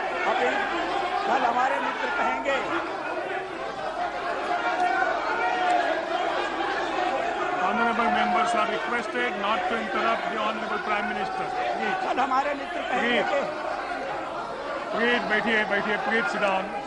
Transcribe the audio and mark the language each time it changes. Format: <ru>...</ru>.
<hi>अभी कल हमारे मित्र कहेंगे,</hi> <en>Honorable members are requested not to interrupt the Honorable Prime Minister.</en> <hi>कल हमारे मित्र कहेंगे कि</hi> <en>please</en> <hi>बैठिए</hi> <en>Please sit down.</en>